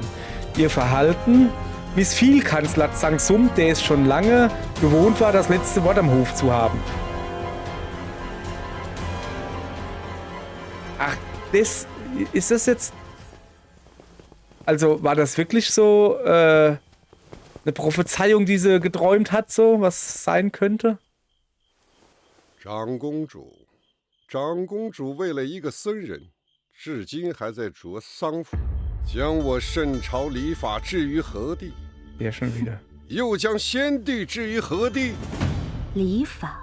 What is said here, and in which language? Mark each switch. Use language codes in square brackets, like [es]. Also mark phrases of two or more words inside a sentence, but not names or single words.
[de] Ihr Verhalten missfiel Kanzler Zhang Sum, der es schon lange gewohnt war, das letzte Wort am Hof zu haben. Ach, ist das jetzt... Also, war das wirklich so eine Prophezeiung, die sie geträumt hat, so, was sein könnte? [zh] 长公主为了一个僧人，至今还在着丧服，将我圣朝礼法置于何地？又将先帝置于何地？礼法？